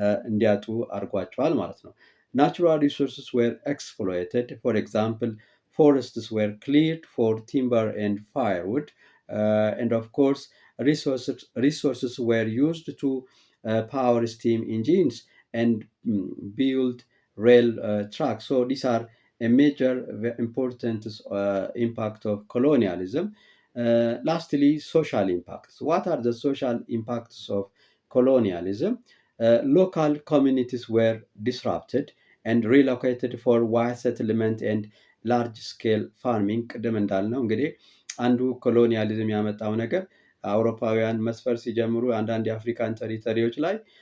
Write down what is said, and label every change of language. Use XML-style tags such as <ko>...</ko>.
<am>እንዲያጡ አድርጓቸዋል ማለት ነው።</am> <en>ናቹራል ሪሶርስስ ዌር ኤክስፕሎይትድ። ፎር ኤግዛምፕል forests were cleared for timber and firewood, and of course resources were used to power steam engines and build rail tracks. So these are a major important impact of colonialism. Lastly, social impacts. What are the social impacts of colonialism? Local communities were disrupted and relocated for wide settlement and ላርጅ ስኬል ፋርሚንግ።</en> <am>ቅድም እንዳልነው እንግዲህ አንዱ ኮሎኒያሊዝም ያመጣው ነገር አውሮፓውያን መስፈር ሲጀምሩ አንዳንድ የአፍሪካን ቴሪቶሪዎች ላይ</am>